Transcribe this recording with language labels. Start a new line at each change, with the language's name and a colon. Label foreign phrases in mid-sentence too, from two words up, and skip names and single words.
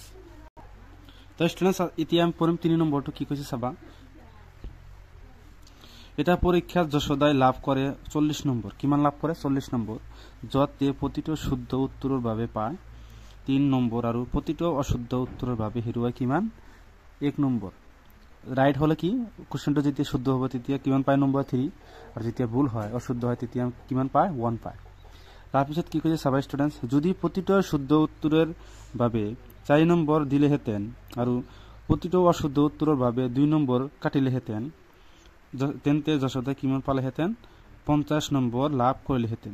Assamese: তো স্টুডেন্টস এতিয়া আমি পঢ়িম 3 নম্বৰটো কি কৈছে চাবা। এটা পৰীক্ষাত যশোদাই লাভ কৰে 40 নম্বৰ। কিমান লাভ কৰে 40 নম্বৰ, য'ত তে প্ৰতিটো শুদ্ধ উত্তৰৰ বাবে পায় 3 নম্বৰ আৰু প্ৰতিটো অশুদ্ধ উত্তৰৰ বাবে হেৰুৱাই কিমান 1 নম্বৰ। রাইট হলে কি কোশ্চেনটা যেতিয়া শুদ্ধ হ'ব তেতিয়া কিমান পায় নম্বৰ 3, আৰু যেতিয়া ভুল হয় অশুদ্ধ হয় তেতিয়া কিমান পায় 1 পায়। তাৰপিছত কি কৈছে চাবা স্টুডেন্টস, যদি প্ৰতিটো শুদ্ধ উত্তৰৰ বাবে 4 নম্বৰ দিলেহেঁতেন আৰু প্ৰতিটো অশুদ্ধ উত্তৰৰ বাবে 2 নম্বৰ কাটিলেহেঁতেন, তেন্তে যশোদাই কিমান পালেহেঁতেন 50 নম্বৰ লাভ কৰিলেহেঁতেন।